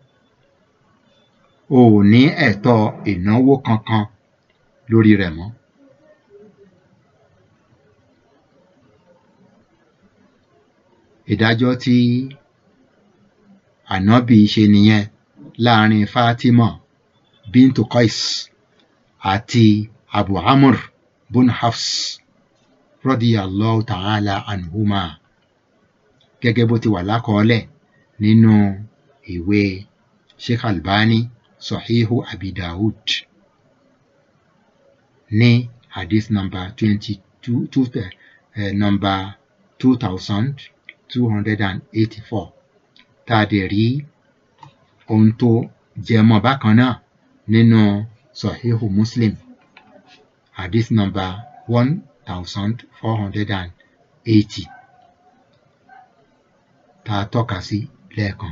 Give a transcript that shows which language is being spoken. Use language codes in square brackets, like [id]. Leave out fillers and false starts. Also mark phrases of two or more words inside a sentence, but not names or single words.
[yo] O ò ní ẹ̀tọ́ ìnáwó kankan lórí rẹ̀ mọ́. Ìdájọ́ tí Ànábì ṣe nìyẹn láàrin Fatima bintu Qais àti Abu Amr bun Hafs [ar] رضي الله تعالى عنهما, [yo] gẹ́gẹ́ bó ti wà lákọọ́lẹ̀ nínú ìwé Sheikh Albani Sahihu Abi Dawud ní hadith number 2284, tá a dẹ̀ rí ohun tó jẹmọ́ bákan náà nínú Sahihu Muslim hadith number 1480 tá a tọ́ka sí lẹ́ẹ̀kan.